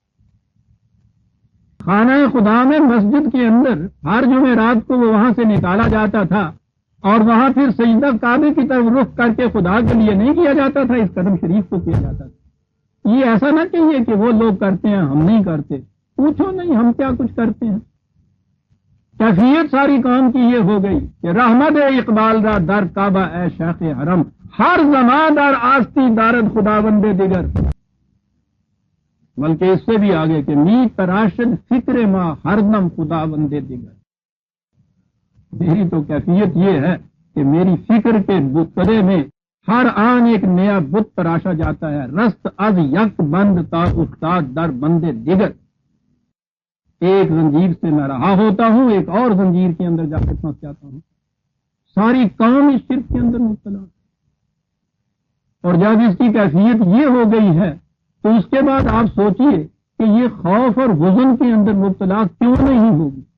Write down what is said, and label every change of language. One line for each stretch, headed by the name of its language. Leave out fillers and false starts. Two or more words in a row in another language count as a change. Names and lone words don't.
Urdu: خانہ خدا میں مسجد کے اندر ہر جمعرات کو وہ وہاں سے نکالا جاتا تھا، اور وہاں پھر سجدہ کعبے کی طرف رخ کر کے خدا کے لیے نہیں کیا جاتا تھا، اس قدم شریف کو کیا جاتا تھا. یہ ایسا نہ کہیے کہ وہ لوگ کرتے ہیں ہم نہیں کرتے، پوچھو نہیں ہم کیا کچھ کرتے ہیں. کیفیت ساری قوم کی یہ ہو گئی کہ
Persian: رحمت اقبال را در کعبہ اے شیخ حرم، ہر زمان در آستی دارد خدا بندے دیگر.
Urdu: بلکہ اس سے بھی آگے کہ
Persian: می تراشد فکر ماں ہر دم خدا بندے دیگر.
Urdu: میری تو کیفیت یہ ہے کہ میری فکر کے بترے میں ہر آن ایک نیا بت تراشا جاتا ہے.
Persian: رست از یک بند تا افتاد در بندے دیگر.
Urdu: ایک زنجیر سے میں رہا ہوتا ہوں، ایک اور زنجیر کے اندر جا کے پھنس جاتا ہوں. ساری قوم اس شرک کے اندر مبتلا. اور جب اس کی کیفیت یہ ہو گئی ہے تو اس کے بعد آپ سوچئے کہ یہ خوف اور حزن کے اندر مبتلا کیوں نہیں ہوگی؟